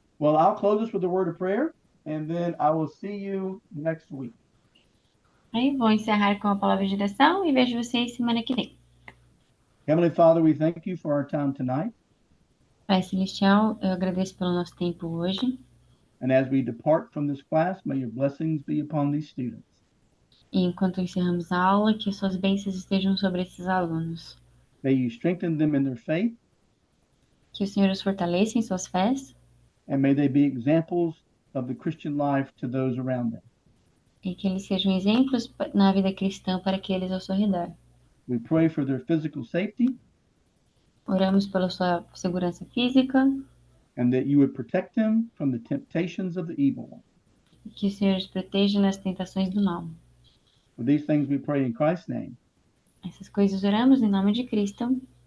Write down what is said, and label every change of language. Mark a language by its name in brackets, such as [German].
[English] Well, I'll close this with a word of prayer, and then I will see you next week. [Portuguese] Aí vou encerrar com a palavra de oração e vejo vocês semana que vem. [English] Heavenly Father, we thank you for our time tonight. [Portuguese] Pai Celestial, eu agradeço pelo nosso tempo hoje. [English] And as we depart from this class, may your blessings be upon these students. [Portuguese] E enquanto encerramos a aula, que suas bênçãos estejam sobre esses alunos. [English] May you strengthen them in their faith, [Portuguese] Que o Senhor os fortaleça em suas fés [English] and may they be examples of the Christian life to those around them. [Portuguese] e que eles sejam exemplos na vida cristã para aqueles ao seu redor. [English] We pray for their physical safety [Portuguese] Oramos pela sua segurança física [English] and that you would protect them from the temptations of the evil one. [Portuguese] e que o Senhor os proteja nas tentações do mal. [English] For these things we pray in Christ's name. [Portuguese] Essas coisas oramos em nome de Cristo.